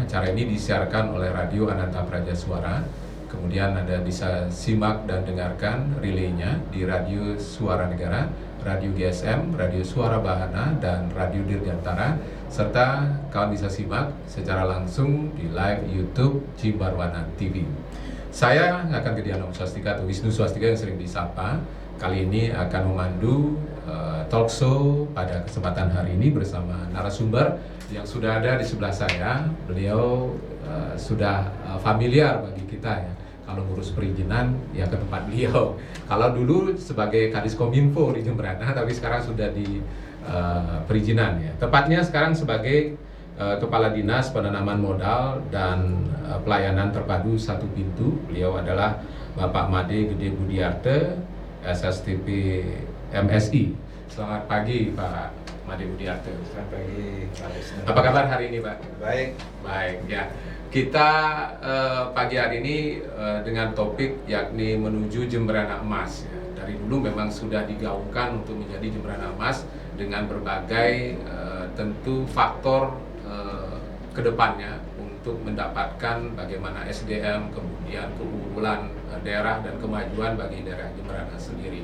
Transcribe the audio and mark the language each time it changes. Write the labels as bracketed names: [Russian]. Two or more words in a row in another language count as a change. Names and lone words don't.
[Indonesian] Acara ini disiarkan oleh Radio Ananta Praja Suara. Kemudian Anda bisa simak dan dengarkan relaynya di Radio Suara Negara, Radio GSM, Radio Suara Bahana, dan Radio Dirgantara. Serta kawan bisa simak secara langsung di live YouTube Jimbarwana TV. Saya akan Gedian Om Swastika atau Wisnu Swastika yang sering disapa. Kali ini akan memandu [English] talk show [Indonesian] pada kesempatan hari ini bersama narasumber yang sudah ada di sebelah saya. Beliau sudah familiar bagi kita ya. Kalau ngurus perizinan ya ke tempat beliau. Kalau dulu sebagai Kadis Kominfo di Jemberana, tapi sekarang sudah di perizinan ya. Tepatnya sekarang sebagai Kepala Dinas Penanaman Modal dan Pelayanan Terpadu Satu Pintu. Beliau adalah Bapak Made Gede Budiarte, SSTP MSI. Selamat pagi Pak Made Budiarte. Selamat pagi Pak Wisnu. Apa kabar hari ini Pak? Baik. Baik ya. Kita pagi hari ini dengan topik yakni menuju Jemberana Emas ya. Dari dulu memang sudah digaungkan untuk menjadi Jemberana Emas dengan berbagai tentu faktor kedepannya untuk mendapatkan bagaimana SDM, kemudian keunggulan daerah dan kemajuan bagi daerah Jemberana sendiri.